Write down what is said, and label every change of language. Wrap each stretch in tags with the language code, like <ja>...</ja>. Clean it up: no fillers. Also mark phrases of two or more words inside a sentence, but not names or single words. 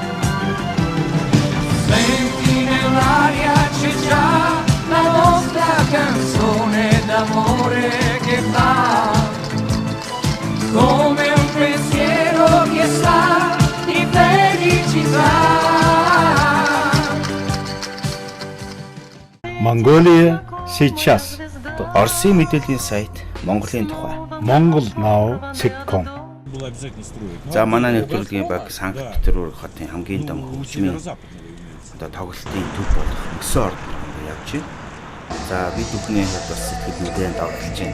<it>Senti nell'aria c'è già la nostra canzone d'amore che fa come un pensiero che sa di felicità.</it> <ru>Mongolia сейчас.</ru> <mn>Оросын мэдээллийн сайт Монголын тухай. Mongolnow.com. За манай нэвтрүүлгийн баг Санкт-Петербург хотын хамгийн том хөгжмийн одоо тоглолтын төв болох Мөсөн орд явж байна. За бид бүхний хувьд бас сэтгэл мэдээ дагуулж байна.</mn>